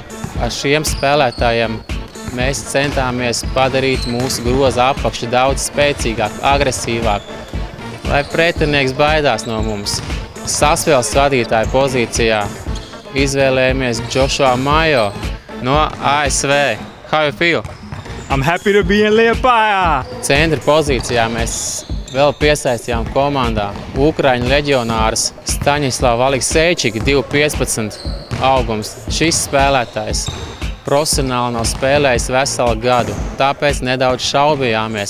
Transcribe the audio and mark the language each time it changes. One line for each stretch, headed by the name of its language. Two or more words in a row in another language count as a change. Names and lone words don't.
Latvian: Ar šiem spēlētājiem mēs centāmies padarīt mūsu groza apakšu daudz spēcīgāk, agresīvāk, lai pretinieks baidās no mums. Sasvēles vadītāja pozīcijā izvēlējamies Joshua Mayo no ASV.
English: How you feel? I'm happy to be in Liepājā!
Latvian: Centra pozīcijā mēs vēl piesaistījām komandā Ukraiņu leģionārus Staņislavu Alekseičiku, 2,15 augums. Šis spēlētājs profesionāli nav spēlējis veselu gadu, tāpēc nedaudz šaubījāmies.